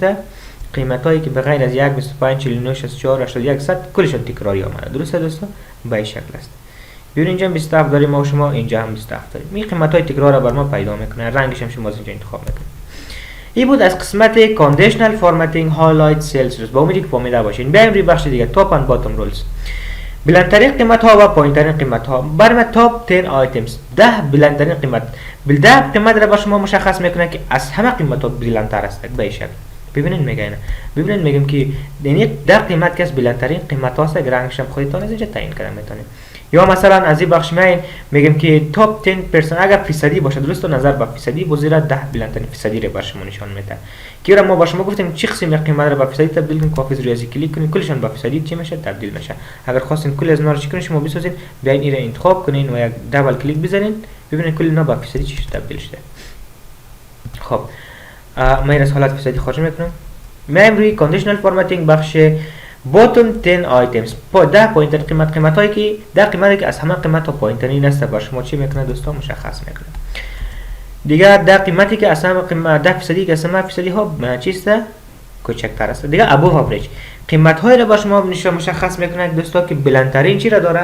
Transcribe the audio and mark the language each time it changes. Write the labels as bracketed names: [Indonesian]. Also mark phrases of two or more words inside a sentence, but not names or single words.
[Persian] قیمت هایی که بغیر از 1 25 49 64 81 100 کلشون تکراری آمده. درسته دوستا؟ به این شکل است. ببین اینجا 27 داریم ما و شما، اینجا هم 27 داریم. این قیمت های تکرار را بر ما پیدا میکنه. رنگش هم شما از اینجا انتخاب میکنید. این بود از قسمت [English] conditional formatting highlight cells. [Persian] با امیدی که فهمیده باشین. بیایم روی بخش دیگه [English] top and bottom rules. [Persian] بلندترین قیمت ها و پایینترین قیمت ها. برای [English] top 10 items [Persian] 10 بلندترین قیمت. 10 قیمت را با شما مشخص میکنه که از همه قیمت ها بلندتر است. به این شکل. ببینید میگه ببینید میگم که یعنی در قیمت که از بلندترین قیمت هاست، رنگش هم خودتون از اینجا تعیین کردن میتونید. یا مثلا از این بخش میگم که تاپ 10% اگر فیصدی باشه، درست نظر به فیصدی بزیرا 10 بلندترین فیصدی رو بر شما نشان میده. که ما با شما گفتیم چه قسم قیمت رو به فیصدی تبدیل کنید، کافی روی کلیک کنید کلشون به فیصدی چی میشه؟ تبدیل میشه. اگر خواستین کل از اینا رو چیکار کنید شما بسازید، بیاین این رو انتخاب کنین و یک دبل کلیک بزنین ببینید کل اینا به فیصدی چی تبدیل شده. خب ما این از حالت فیصدی خارج میکنم. میایم روی [English] conditional formatting [Persian] بخش [English] bottom 10 items. [Persian] 10 پایینترین قیمت هایی که در قیمتی که از همه قیمت ها پایینترین است بر شما چی میکنه دوستان؟ مشخص میکنه. دیگه در قیمتی که از همه قیمت 10 فیصدی که از همه فیصدی ها چیست؟ کوچکتر است. دیگه [English] above average [Persian] قیمت هایی را بر شما مشخص میکنه دوستان که بلندترین چی را داره؟